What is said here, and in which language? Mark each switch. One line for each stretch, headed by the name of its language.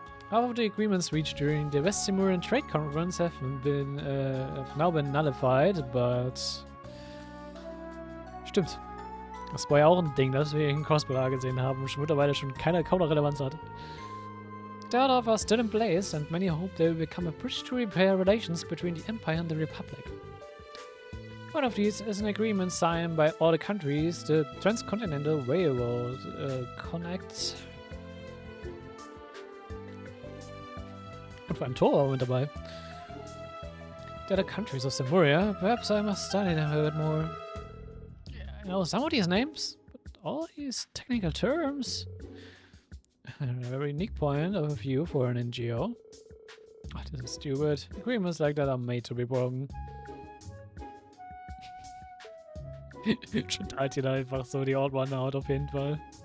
English: Half of the agreements reached during the West Simurian Trade Conference have now been nullified, but...
German: Stimmt. Das war ja auch ein Ding, das wir in Crossbar gesehen haben, und mittlerweile schon kaum noch Relevanz hat.
English: The order are still in place, and many hope they will become a bridge to repair relations between the Empire and the Republic. One of these is an agreement signed by all the countries the Transcontinental Railroad connects.
German: Und vor allem Tor war mit dabei.
English: The other countries of Simuria, perhaps I must study them a bit more. I know some of these names, but all these technical terms. A very unique point of view for an NGO. Oh, this is stupid. Agreements like that are made to be broken.
German: Teilt hier einfach so die
English: Odd One out
German: auf jeden Fall.